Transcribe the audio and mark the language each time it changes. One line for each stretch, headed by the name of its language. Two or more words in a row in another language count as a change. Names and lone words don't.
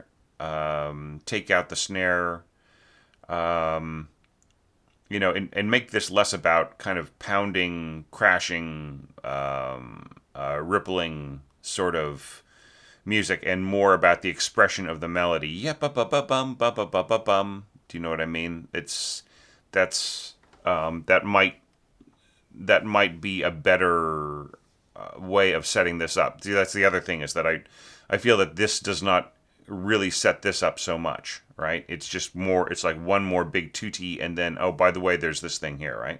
English: Take out the snare, um, and make this less about kind of pounding, crashing, rippling sort of music, and more about the expression of the melody. Yeah, ba ba ba bum ba ba ba ba bum. Do you know what I mean? That's that might be a better way of setting this up. See, that's the other thing, is that I feel that this does not really set this up so much, right? It's just more, it's like one more big tutti, and then, oh, by the way, there's this thing here, right?